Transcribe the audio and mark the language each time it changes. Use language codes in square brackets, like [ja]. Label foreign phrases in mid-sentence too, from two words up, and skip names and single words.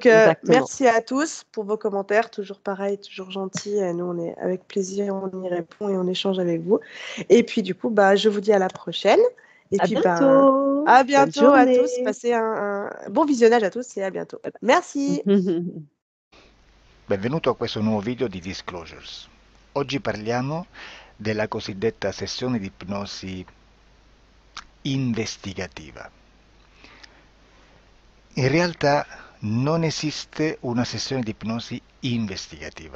[fr] Exactement. merci à tous pour vos commentaires, toujours pareil, toujours gentils. Et nous, on est avec plaisir, on y répond et on échange avec vous. Et puis, du coup, je vous dis à la prochaine. Et À puis, bientôt. à Bonne bientôt à tous. journée. Passez un bon visionnage à tous et à bientôt. Merci. [it] Benvenuto a questo nuovo video di Disclosures. Oggi parliamo della cosiddetta sessione di ipnosi investigativa. In realtà non esiste una sessione di ipnosi investigativa.